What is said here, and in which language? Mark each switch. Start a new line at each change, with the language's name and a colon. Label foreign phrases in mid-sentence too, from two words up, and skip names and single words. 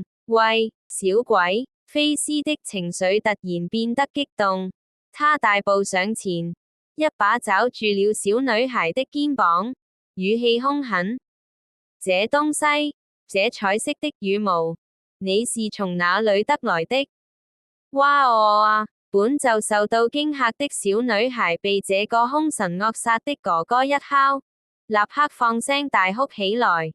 Chinese: 喂，小鬼！菲斯的情緒突然變得激動，他大步上前，一把抓住了小女孩的肩膀，語氣兇狠：這東西，這彩色的羽毛，你是從哪裏得來的？哇哦啊！本就受到驚嚇的小女孩被這個兇神惡煞的哥哥一敲，立刻放聲大哭起來。